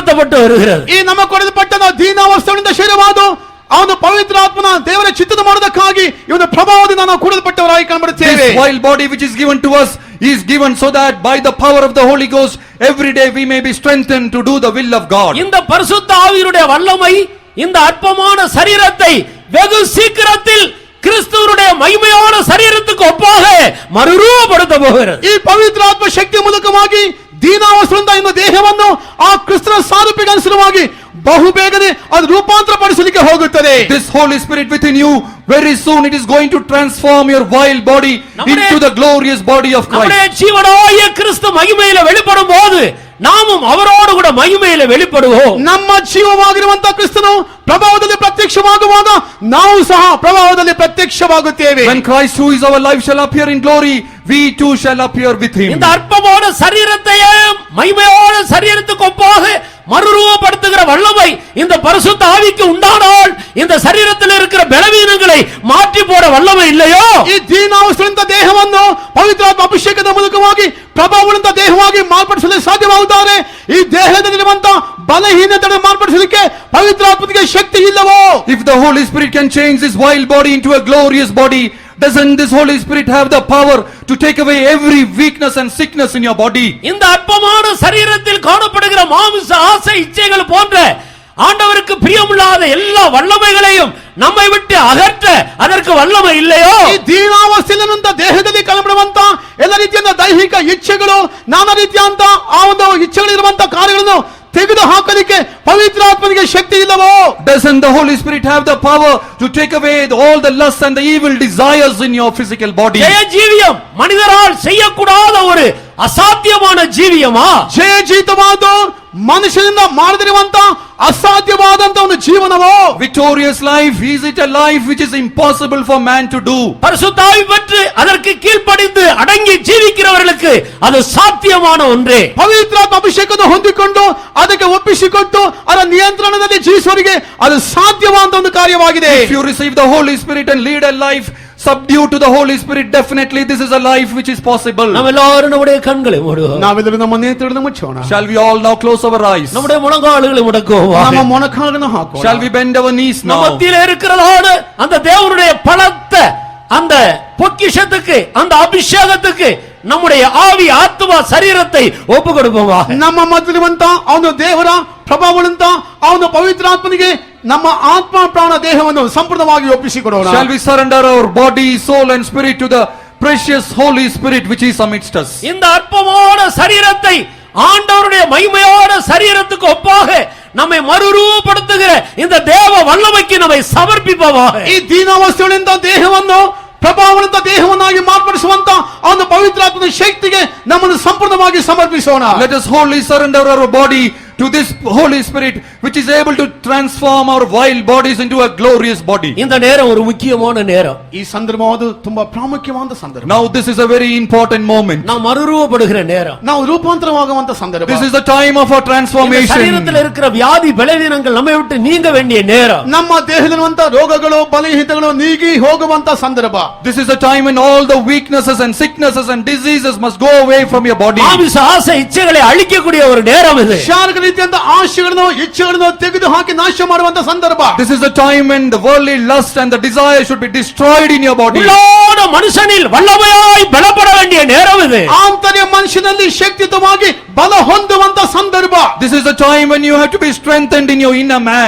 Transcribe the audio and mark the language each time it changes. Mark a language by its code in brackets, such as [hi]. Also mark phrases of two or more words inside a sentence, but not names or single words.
[kn] ಈ ನಮ್ಮ ಕೊಡಲ್ಪಟ್ಟ ದೀನಾವಸ್ಥೆಯಿಂದ ಶರೀರವಾದ ಅವನು ಪವಿತ್ರಾತ್ಮನ ದೇವರ ಚಿತ್ತದ ಮಾಡೋದಕ್ಕಾಗಿ ಇವನ ಪ್ರಭಾವದಿಂದ ನಾವು ಕೂಡಲ್ಪಟ್ಟವರಾಗಿ ಕಾಣಬರುತ್ತೇವೆ. [en] This vile body which is given to us is given so that by the power of the Holy Ghost every day we may be strengthened to do the will of God. [ta] இந்த பரிசுத்த ஆவியினுடைய வல்லமை இந்த அற்பமான சரீரத்தை வெகு சீக்கிரத்தில் கிறிஸ்துவனுடைய மகிமையான சரீரத்துக்கு ஒப்பாக மறுரூபப்படுத்த போகிறது. [kn] ಈ ಪವಿತ್ರಾತ್ಮ ಶಕ್ತಿ ಮೂಲಕವಾಗಿ ದೀನಾವಸ್ಥೆಯಿಂದ ಇನ್ನು ದೇಹವನ್ನು ಆ ಕ್ರಿಸ್ತನ ಸಾರೂಪ್ಯಕ್ಕೆ ಅನುಸಾರವಾಗಿ ಬಹುಬೇಗನೆ ಅದು ರೂಪಾಂತರ ಪಡಿಸಲಿಕ್ಕೆ ಹೋಗುತ್ತದೆ. [en] This Holy Spirit within you, very soon it is going to transform your vile body into the glorious body of [ta] நம்முடைய [en] Christ. [ta] ஜீவனாய கிறிஸ்து மகிமையில வெளிப்படும் போது நாமும் அவரோடு கூட மகிமையில வெளிப்படுவோம். [kn] ನಮ್ಮ ಜೀವವಾಗಿರುವಂತಹ ಕ್ರಿಸ್ತನು ಪ್ರಭಾವದಲ್ಲಿ ಪ್ರತ್ಯಕ್ಷವಾಗುವಾಗ ನಾವು ಸಹ ಪ್ರಭಾವದಲ್ಲಿ ಪ್ರತ್ಯಕ್ಷವಾಗುತ್ತೇವೆ. [en] When Christ who is our life shall appear in glory, we too shall appear with him. [ta] இந்த அற்பமான சரீரத்தையே மகிமையான சரீரத்துக்கு ஒப்பாக மறுரூபப்படுத்துகிற வல்லமை இந்த பரிசுத்த ஆவிக்கு உண்டானால் இந்த சரீரத்தில் இருக்கிற பலவீனங்களை மாற்றி போட வல்லமை இல்லையோ? [kn] ಈ ದೀನಾವಸ್ಥೆಯಿಂದ ದೇಹವನ್ನು ಪವಿತ್ರಾತ್ಮ ಅಭಿಷೇಕದ ಮೂಲಕವಾಗಿ ಪ್ರಭಾವವುಳ್ಳ ದೇಹವಾಗಿ ಮಾರ್ಪಡಿಸಲು ಸಾಧ್ಯವಾಗುತ್ತಾರೆ. ಈ ದೇಹದಲ್ಲಿರುವಂತಹ ಬಲಹೀನತೆಯನ್ನು ಮಾರ್ಪಡಿಸಲಿಕ್ಕೆ ಪವಿತ್ರಾತ್ಮನಿಗೆ ಶಕ್ತಿ ಇಲ್ಲವೋ? [en] If the Holy Spirit can change this vile body into a glorious body, doesn't this Holy Spirit have the power to take away every weakness and sickness in your body? [ta] இந்த அற்பமான சரீரத்தில் காணப்படுகிற மாமிச ஆசை இச்சைகள் போன்ற ஆண்டவருக்கு பிரியமில்லாத எல்லா வல்லமைகளையும் நம்மை விட்டு அகற்ற அதற்கு வல்லமை இல்லையோ? [kn] ಈ ದೀನಾವಸ್ಥೆಯಲ್ಲಿರುವಂತಹ ದೇಹದಲ್ಲಿ ಕಾಣಬರುವಂತಹ ಎಲ್ಲ ರೀತಿಯ ದೈಹಿಕ ಇಚ್ಛೆಗಳು ನಾನಾ ರೀತಿಯಂತ ಆ ಒಂದು ಇಚ್ಛೆಗಳಿರುವಂತಹ ಕಾರ್ಯಗಳನ್ನು ತೆಗೆದು ಹಾಕಲಿಕ್ಕೆ ಪವಿತ್ರಾತ್ಮನಿಗೆ ಶಕ್ತಿ ಇಲ್ಲವೋ? [en] Doesn't the Holy Spirit have the power to take away all the lusts and the evil desires in your physical body? [ta] ஜெய ஜீவியம் மனிதரால் செய்யக்கூடாத ஒரு அசாத்தியமான ஜீவியமா? [kn] ಜಯ ಜೀತವಾದ ಮನುಷ್ಯನಿಂದ ಮಾಡದಿರುವಂತಹ ಅಸಾಧ್ಯವಾದಂತಹ ಒಂದು ಜೀವನವೋ? [en] Victorious life, is it a life which is impossible for man to do? [ta] பரிசுத்த ஆவி பெற்று அதற்கு கீழ்ப்படிந்து அடங்கி ஜீவிக்கிறவர்களுக்கு அது சாத்தியமான ஒன்றே. [kn] ಪವಿತ್ರಾತ್ಮ ಅಭಿಷೇಕವನ್ನು ಹೊಂದಿಕೊಂಡು ಅದಕ್ಕೆ ಒಪ್ಪಿಸಿಕೊಟ್ಟು ಅದರ ನಿಯಂತ್ರಣದಲ್ಲಿ ಜೀವಿಸುವವರಿಗೆ ಅದು ಸಾಧ್ಯವಾದ ಒಂದು ಕಾರ್ಯವಾಗಿದೆ. [en] If you receive the Holy Spirit and lead a life subdued to the Holy Spirit, definitely this is a life which is possible. [ta] நாம் எல்லாரும் நம்முடைய கண்களை மூடுவோம். [kn] ನಾವೆಲ್ಲರೂ ನಮ್ಮ ನೇತ್ರಗಳನ್ನು ಮುಚ್ಚೋಣ. [en] Shall we all now close our eyes? [ta] நம்முடைய முழங்கால்களை முடக்குவோம். [kn] ನಮ್ಮ ಮೊಣಕಾಲನ್ನು ಹಾಕೋಣ. [en] Shall we bend our knees now? [ta] மத்தியிலே இருக்கிறதான அந்த தேவனுடைய பலத்த அந்த பொக்கிஷத்துக்கு அந்த அபிஷேகத்துக்கு நம்முடைய ஆவி ஆத்மா சரீரத்தை ஒப்பு கொடுப்போமா? [kn] ನಮ್ಮ ಮಧ್ಯವಿರುವಂತ ಅವನು ದೇವರ ಪ್ರಭಾವವುಳ್ಳಂತ ಅವನು ಪವಿತ್ರಾತ್ಮನಿಗೆ ನಮ್ಮ ಆತ್ಮ ಪ್ರಾಣ ದೇಹವನ್ನು ಸಂಪೂರ್ಣವಾಗಿ ಒಪ್ಪಿಸಿಕೊಡೋಣ. [en] Shall we surrender our body, soul and spirit to the precious Holy Spirit which is amidst us? [ta] இந்த அற்பமான சரீரத்தை ஆண்டவருடைய மகிமையான சரீரத்துக்கு ஒப்பாக நம்மை மறுரூபப்படுத்துகிற இந்த தேவ வல்லமைக்கு நம்மை சமர்ப்பிப்போமாக. [kn] ಈ ದೀನಾವಸ್ಥೆಯಿಂದ ದೇಹವನ್ನು ಪ್ರಭಾವವಂತ ದೇಹವನ್ನಾಗಿ ಮಾರ್ಪಡಿಸುವಂತ ಅವನ ಪವಿತ್ರಾತ್ಮನ ಶಕ್ತಿಗೆ ನಮ್ಮನ್ನು ಸಂಪೂರ್ಣವಾಗಿ ಸಮರ್ಪಿಸೋಣ. [en] Let us wholly surrender our body to this Holy Spirit which is able to transform our vile bodies into a glorious body. [ta] இந்த நேரம் ஒரு முக்கியமான நேரம். [kn] ಈ ಸಂದರ್ಭವಾದ ತುಂಬಾ ಪ್ರಾಮುಖ್ಯವಾದ ಸಂದರ್ಭ. [en] Now this is a very important moment. [ta] நாம் மறுரூபப்படுகிற நேரம். [kn] ನಾವು ರೂಪಾಂತರವಾಗುವಂತ ಸಂದರ್ಭ. [en] This is the time of our transformation. [ta] சரீரத்தில் இருக்கிற வியாதி பலவீனங்கள் நம்மை விட்டு நீங்க வேண்டிய நேரம். [kn] ನಮ್ಮ ದೇಹದಲ್ಲಿರುವಂತ ರೋಗಗಳು ಬಲಹೀನತೆಗಳು ನೀಗಿ ಹೋಗುವಂತ ಸಂದರ್ಭ. [en] This is the time when all the weaknesses and sicknesses and diseases must go away from your body. [ta] மாமிச ஆசை இச்சைகளை அழிக்கக்கூடிய ஒரு நேரம் இது. [kn] ಶಾರೀರಿಕ ರೀತಿಯಂತ ಆಶೆಗಳನ್ನು ಇಚ್ಛೆಗಳನ್ನು ತೆಗೆದು ಹಾಕಿ ನಾಶ ಮಾಡುವಂತ ಸಂದರ್ಭ. [en] This is the time when the worldly lust and the desire should be destroyed in your body. [ta] உள்ளான மனுஷனில் வல்லமையாய் பலப்பட வேண்டிய நேரம் இது. [kn] ಆಂತರ್ಯ ಮನುಷ್ಯನಲ್ಲಿ ಶಕ್ತಿಯುತವಾಗಿ ಬಲ ಹೊಂದುವಂತ ಸಂದರ್ಭ. [en] This is the time when you have to be strengthened in your inner man.